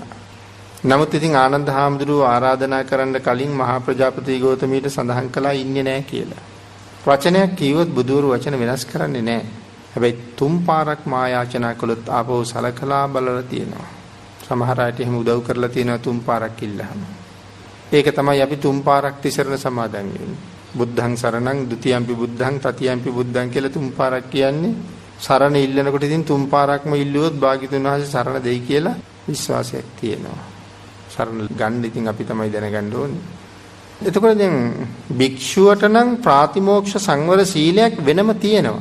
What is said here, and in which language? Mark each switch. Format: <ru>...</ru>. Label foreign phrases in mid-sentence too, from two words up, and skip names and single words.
<si>නමුත් ඉතින් ආනන්ද හාමුදුරුවෝ ආරාධනා කරන්න කලින් මහා ප්‍රජාපති ගෞතමීට සඳහන් කළා ඉන්නේ නැහැ කියලා. වචනයක් කිව්වොත් බුදුවරු වචන වෙනස් කරන්නේ නැහැ. හැබැයි තුන් පාරක් මායාචනා කළොත් ආපහු සලකලා බලලා තියෙනවා. සමහර අයට එහෙම උදව් කරලා තියෙනවා තුන් පාරක් ඉල්ලහම. ඒක තමයි අපි තුන් පාරක් තිසරණ සමාදන් වෙන්නේ.</si> <pi>බුද්ධං සරණං ဒ ුතියම්පි බුද්ධං තතියම්පි බුද්ධං</pi> <si>කියලා තුන් පාරක් කියන්නේ. සරණ ඉල්ලනකොට ඉතින් තුන් පාරක්ම ඉල්ලුවොත් භාග්‍යතුන් වහන්සේ සරණ දෙයි කියලා විශ්වාසයක් තියෙනවා. සරණ ගන්න ඉතින් අපි තමයි දැනගන්න ඕනේ. එතකොට දැන් භික්ෂුවට නම් ප්‍රාතිමෝක්ෂ සංවර සීලයක් වෙනම තියෙනවා.</si>